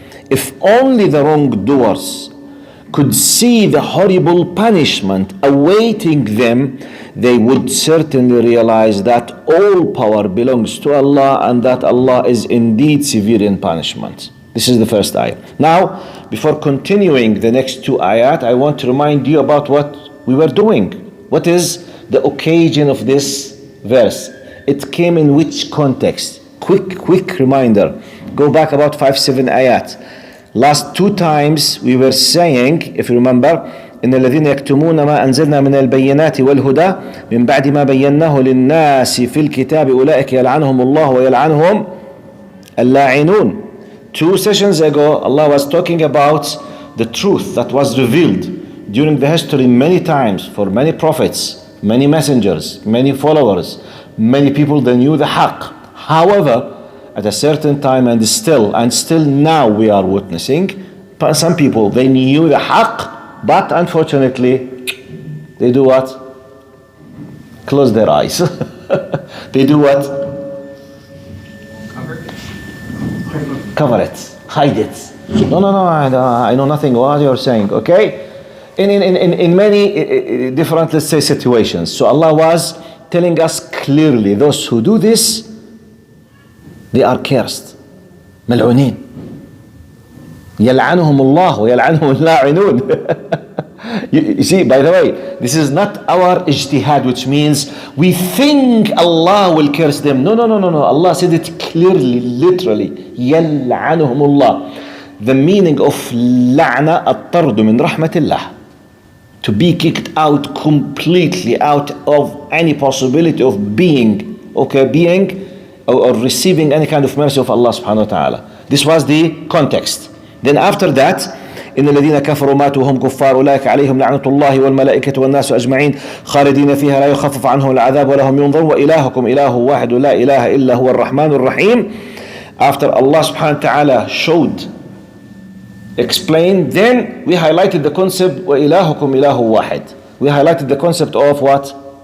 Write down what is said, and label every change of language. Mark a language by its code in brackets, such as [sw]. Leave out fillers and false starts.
[en] If only the wrongdoers could see the horrible punishment awaiting them, they would certainly realize that all power belongs to Allah and that Allah is indeed severe in punishment. This is the first ayah. Now, before continuing the next two ayat, I want to remind you about what we were doing. What is the occasion of this verse? It came in which context? Quick reminder. Go back about 5-7 ayat. Last two times we were saying, if you remember, [ar] إن الذين يكتمون ما أنزلنا من البينات والهدى من بعد ما بيناه للناس في الكتاب أولئك يلعنهم الله ويلعنهم اللاعنون. [en] 2 sessions ago, Allah was talking about the truth that was revealed during the history many times for many prophets, many messengers, many followers, many people that knew the haqq. However, at a certain time and still now we are witnessing, some people, they knew the haqq, but unfortunately, they do what? Close their eyes. They do what? Cover it, hide it. No, I know nothing what you're saying, okay? In many different, let's say, situations. So Allah was telling us clearly, those who do this, they are cursed. [ar] ملعونين. يلعنهم الله ويلعنهم اللاعنون. [en] You see, by the way, this is not our ijtihad, which means we think Allah will curse them. No. Allah said it clearly, literally. [ar] يلعنهم الله. [en] The meaning of [ar] لعنة الطرد من رحمة الله. [en] to be kicked out completely out of any possibility of being, or receiving any kind of mercy of Allah subhanahu wa ta'ala. This was the context. [ar] Then after that, إن الذين كفروا ماتوا وهم كفار أولئك عليهم لعنة الله والملائكة والناس أجمعين خالدين فيها لا يخفف عنهم العذاب ولهم ينظرون وإلهكم إله واحد لا إله إلا هو الرحمن الرحيم. [en] After Allah subhanahu wa ta'ala explained, then we highlighted the concept [ar] وإلهكم إله واحد. [en] We highlighted the concept of what?